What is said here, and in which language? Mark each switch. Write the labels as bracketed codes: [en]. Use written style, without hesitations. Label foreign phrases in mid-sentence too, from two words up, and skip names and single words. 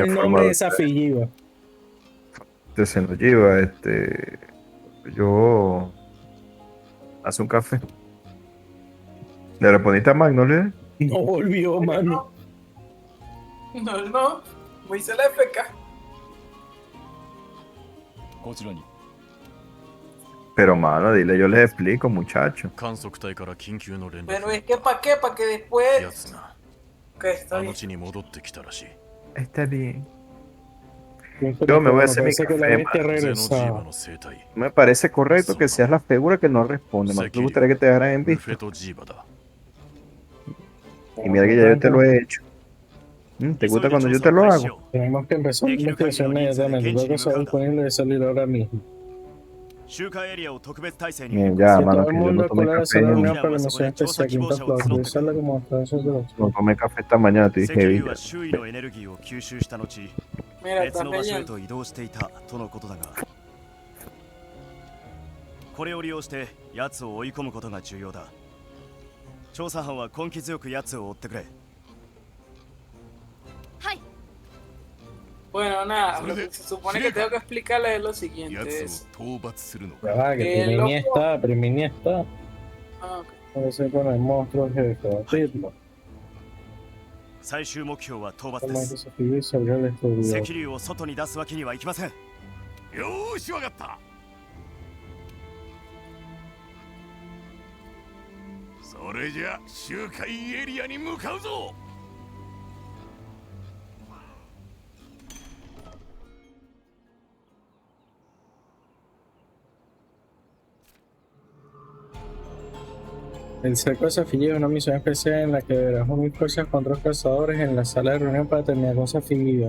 [es] el nombre de Safijiva. de Xenojiva, yo hace un café. ¿Le respondiste a Magnolia? No volvió, mano. No. Me hice la FK. [ja] こちらに。 [es] Pero mano, dile, yo les explico, muchacho. [ja] 観測隊から緊急の連絡 [es] Pero es que ¿para qué? ¿Para que después? [ja] 奴が [es] Ok, está [ja] あの [es] bien. [ja] 地に戻ってきたらしい [es] Está bien. Yo me voy a hacer mi Parece que la café, bestia mano. [ja] ゼノジーバ [es] regresaba. [ja] の生態 [es] Me parece correcto que seas la figura que no responde. Más te gustaría que te dejaran en [ja] ル [es] visto. [ja] フェトジーバだ [es] Y mira que ya yo te lo he hecho. ¿Te gusta cuando yo te lo hago? Tenemos que empezar una investigación inmediatamente. Todo lo que está disponible de salir ahora mismo. [ja] 周回エリアを特別態勢に。 [es] Bien, ya, Si mano, todo el que yo mundo no tomé colega café. se reunió No, para la misión especial Quinta Flor. Usarla como demostración de los no tomé café esta mañana, te [ja] 石 [es] dije, [ja] 油 [es] Villa. [ja] は周囲のエネルギーを吸収した後、 [es] Mira, [ja] 別 [es] está [ja] の場所へ [es] leyendo. [ja] と移動していたとのことだが、これを利用して奴を追い込むことが重要だ。調査班は根気強く奴を追ってくれ。はい。 [es] Bueno, nada, lo que se supone que tengo que explicarle es lo siguiente. [ja] 奴 [es] Es, [ja] を討伐するの [es] Ya [ja] か。 [es] va, que El Primini loco- está, Primini está. ok. Parece con el monstruo jefe, batirlo. [ja] 最終目標は討伐 [es] Como [ja] で [es] el [ja] す [es] desafío y salir al exterior. [ja] 石竜を外に出すわけにはいきませんよーしわかった。それじゃ周回エリアに向かうぞ。 [es] El cerco de Zafillo es una misión especial en la que deberás unir fuerzas con otros cazadores en la sala de reunión para terminar con Zafillo.